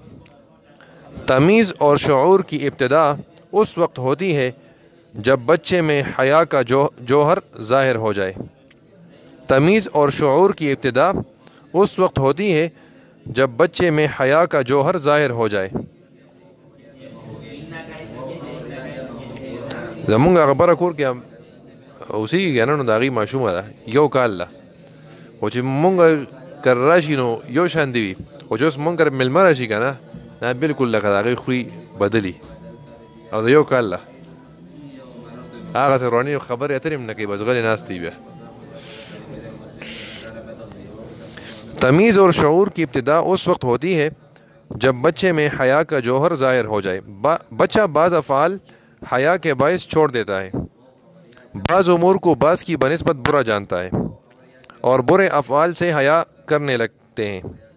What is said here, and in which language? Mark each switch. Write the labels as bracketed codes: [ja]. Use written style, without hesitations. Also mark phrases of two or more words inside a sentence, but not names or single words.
[ur] تمیز اور شعور کی ابتدا اس وقت ہوتی ہے جب بچے میں حیا کا جوہر ظاہر ہو جائے۔ تمیز اور شعور کی ابتدا اس وقت ہوتی ہے جب بچے میں حیا کا جوہر ظاہر ہو جائے۔ [ps] زمونږ خبره کور کې اوسېږي که نه، نو د هغې ماشومه ده، یو کال ده، خو چې مونږ کره راشي نو یو شان دي وي، خو چې اوس مونږ کره مېلمه راشي که نه، دا بلکل لکه د هغې خوی بدلي او د یو کال ده. هغسې رواني خبرې اترې هم نه کوي، بس غلې ناست دی. [ur] بیا تمیز اور شعور کی ابتدا اس وقت ہوتی ہے جب بچے میں حیا کا جوہر ظاہر ہو جائے۔ بچہ بعض افعال حیا کے باعث چھوڑ دیتا ہے، بعض امور کو بعض کی بنسبت برا جانتا ہے اور برے افعال سے حیا کرنے لگتے ہیں۔